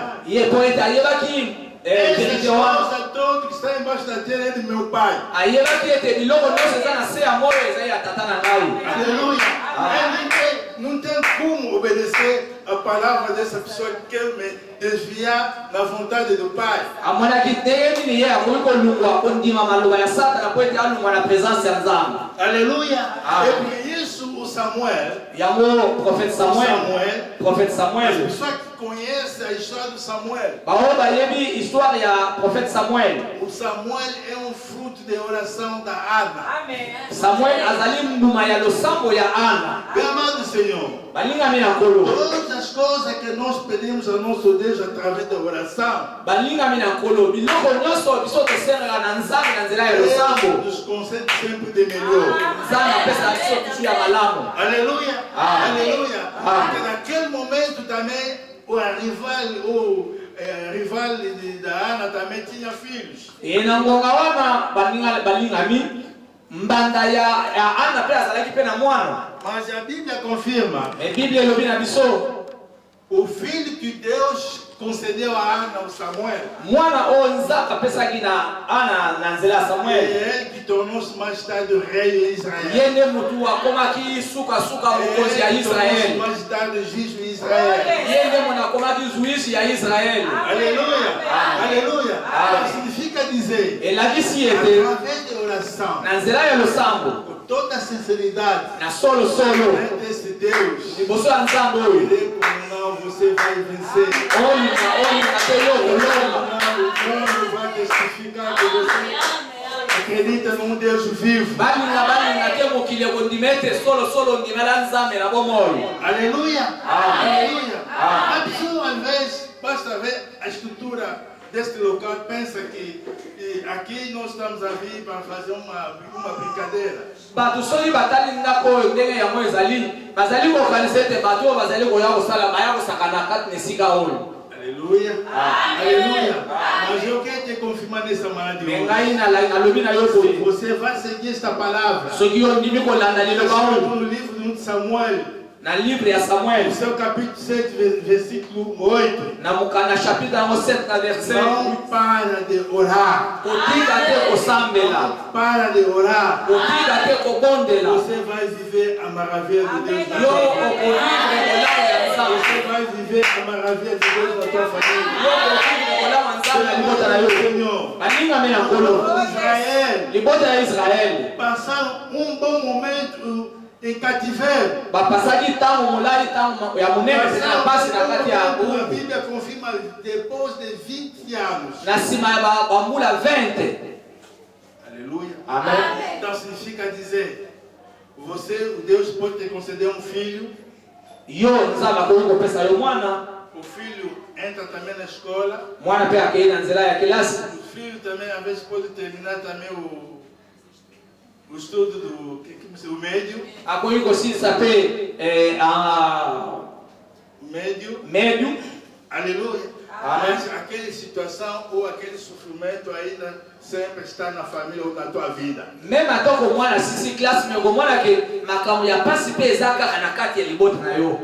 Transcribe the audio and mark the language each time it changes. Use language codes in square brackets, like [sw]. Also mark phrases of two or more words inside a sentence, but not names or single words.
[ln] Ye po ete ayebaki [pt] Essa [ln] verite wana. [pt] coisa toda que está embaixo da terra é de meu pai. [ln] Ayebaki ete biloko nyonso eza na se ya moyo ezali ya tata na ngai. [pt] Aleluia. Ele não tem como obedecer a palavra dessa pessoa que quer me desviar da vontade do Pai. [ln] Amonaki ndenge nini ye akoki kolungwa kondima maloba ya Satana po ete alungwa na présence ya Nzambe. [pt] Aleluia. É por isso o Samuel, [ln] Yango prophète Samuel. Prophète [pt] as [ln] Samuel. [pt] pessoas que conhecem a história do Samuel, [ln] Bao bayebi histoire ya prophète Samuel. [pt] o Samuel é um fruto de oração da Ana. [ln] Samuel azali mbuma ya losambo ya Ana. [pt] Meu amado Senhor, [ln] Balingami na kolo. todas as coisas que nós pedimos ao nosso Deus através da oração, Balingami na kolo. Biloko nyonso biso tosengaka na Nzambe na nzela ya losambo. [pt] Ele nos concede sempre de melhor. [ln] Nzambe apesa biso tutu ya malamu. [pt] Aleluia. Aleluia. Amém. Porque naquele momento também rival da Ana também tinha filhos. [ln] E na ngonga wana balingami mbanda ya Ana pe azalaki pe na mwana. [pt] Mas a Bíblia confirma, [ln] E Biblia elobi na biso [pt] o filho que Deus concedeu a Ana, o Samuel, [ln] mwana oyo Nzambe apesaki na Ana na nzela ya [pt] é [ln] Samuel. [pt] ele que tornou-se mais tarde o rei de Israel. [ln] Ye nde mutu akomaki sukasuka mokonzi ya [pt] Ele tornou-se [ln] Israeli. [pt] mais tarde juiz de Israel. [ln] Ye nde mwana akomaki zuisi ya Israeli. [pt] Aleluia. Aleluia. Significa dizer, [ln] Elakisi ete [pt] através de oração, [ln] na nzela ya losambo [pt] com toda a sinceridade, [ln] na solosolo [pt] desse Deus, [ln] liboso ya Nzambe oyo [pt] não, você vai vencer. [ln] oyina pe yo kolonga. [pt] Não vai testificar que você acredita num Deus vivo. [ln] balinga te mokili ekondima ete solosolo ndimela Nzambe na bomoi. [pt] Aleluia. Aleluia. A pessoa, às vezes, basta ver a estrutura deste local, pensa que aqui nós estamos a vir para fazer uma brincadeira. [ln] Bato soki batali ndako oyo ndenge yango ezali bazali kokanisa ete bato oyo bazali koya kosala baya kosakana kati na esika oyo. [pt] Aleluia. Aleluia. Mas eu quero te confirmar nessa manhã de [ln] Me [pt] hoje. [ln] ngai nalobi na yo boye [pt] Você vai seguir esta palavra. [ln] soki yo ndimi kolanda liloba oyo [pt] No livro de Samuel, [ln] na livre ya Samuel [pt] no seu capítulo 7, versículo 8. [ln] na chapitre yango 7 na verset [pt] Não para de orar. [ln] kotika te kosambela [pt] Para de orar. [ln] kotika te kobondela [pt] Você vai viver a maravilha de Deus na [ln] yo [pt] tua vida. [ln] okovivre kolama ya Nzambe [pt] Você vai viver a maravilha de Deus na tua família. [ln] yo okovivre kolama Nzambe na libota na yo [pt] Senhor. [ln] balingami na nkolo [pt] Israel [ln] libota ya Israeli [pt] passaram bom momento em cativeiro. [ln] bapasaki ntango molai ntango ya monene mpena na pasi na kati ya [pt] A [ln] umbu [pt] Bíblia confirma depois de 20 anos. [ln] na nsima ya bambula 20. [pt] Aleluia. Amen. Então significa dizer, o Deus pode te conceder um filho. [ln] Yo Nzambe akoki kopesa yo mwana, [pt] O filho entra também na escola. [ln] mwana mpe akei na nzela ya kelasi. [pt] O filho também às vezes pode terminar também o estudo do médio. [ln] Akoki kosilisa mpe médio. [pt] Aleluia. Mas aquela situação ou aquele sofrimento ainda sempre está na família ou na tua vida. [ln] Meme atoko mwana sisi klasi me komona ke makambo ya pasi mpe eza kaka na kati ya libota na yo.